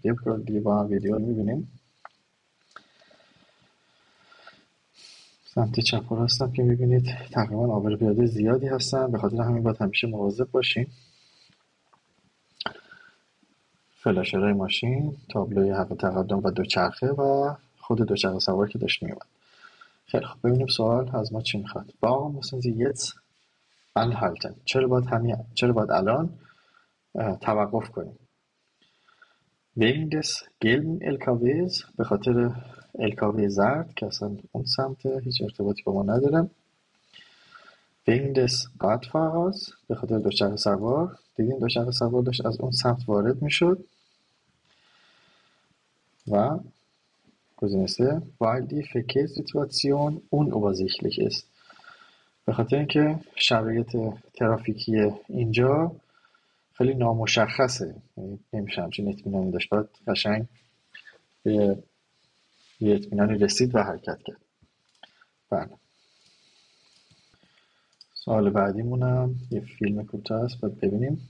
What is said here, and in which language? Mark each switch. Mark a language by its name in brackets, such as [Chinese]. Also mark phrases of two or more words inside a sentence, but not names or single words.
[Persian] یه بار دیگه با هم ویدیو رو میبینیم. سمت چپ و راست هم که میبینید تقریبا عابر پیاده زیادی هستن، به خاطر همین باید همیشه مواظب باشیم. فلاشرهای ماشین، تابلوی حق تقدم و دوچرخه و خود دوچرخه سوار که داشت میومد. خیلی خب ببینیم سوال از ما چی میخواد. [German] Warum müssen Sie jetzt anhalten؟ [Persian] چرا باید الان توقف کنیم؟ [German] Wegen des gelben LKWs، [Persian] به خاطر LKW زرد که اصلا اون سمت هیچ ارتباطی با ما نداره. [German] Wegen des Radfahrers، [Persian] به خاطر دوچرخه سوار. دیدین دوچرخه سوار داشت از اون سمت وارد میشد. و گزینه 3 [German] weil die Verkehrssituation unübersichtlich ist، [Persian] به خاطر اینکه شرایط ترافیکی اینجا خیلی نامشخصه، نمیشه همچین اطمینانی داشت، باید قشنگ به یه اطمینانی رسید و حرکت کرد. بله. سوال بعدیمونم یه فیلم کوتاه است باید ببینیم.